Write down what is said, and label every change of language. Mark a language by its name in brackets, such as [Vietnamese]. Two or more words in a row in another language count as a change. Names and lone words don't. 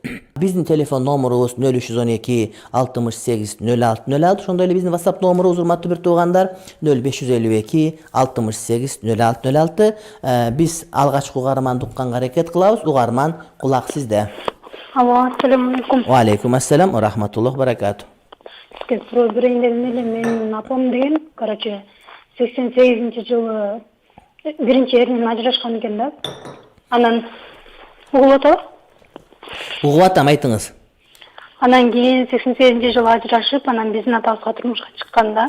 [Kyrgyz] Биздин телефон номурубуз 0312 68 06 06. Ошондой эле биздин WhatsApp номурубуз, урматтуу бир туугандар, 0552 68 06 06. Биз алгачкы угарманды укканга аракет кылабыз. Угарман, кулак сизде. Алло, [Arabic] السلام عليكم. وعليكم السلام ورحمة الله بركاته. [Kyrgyz] Сизге суроо берейин эле, менин апам деген, 88-жылы биринчи эринен ажырашкан экен да. Анан угуп атабы? Угуп атам, айтыңыз. Анан кийин 88-жылы ажырашып, анан биздин атабызга турмушка чыккан да.